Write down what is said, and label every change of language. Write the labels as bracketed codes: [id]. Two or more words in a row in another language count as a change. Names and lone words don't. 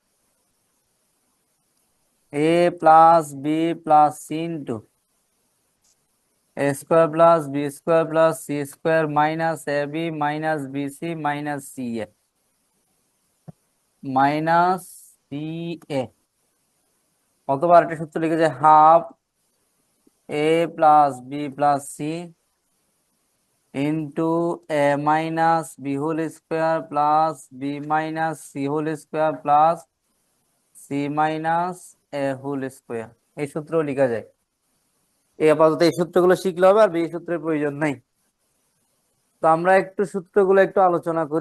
[en] A plus b plus c into a square plus b square plus c square minus ab minus bc minus ca minus ca. [bn] অথবা আরেকটা সূত্র লিখে যায় হাফ [en] a plus b plus c into a minus b whole square plus b minus c whole square plus c minus a whole square. [bn] এই সূত্র লেখা যায়। এই আপাতত এই সূত্রগুলো শিখলে হবে, আর এই সূত্রের প্রয়োজন নাই। তো আমরা একটু সূত্রগুলো একটু আলোচনা করি।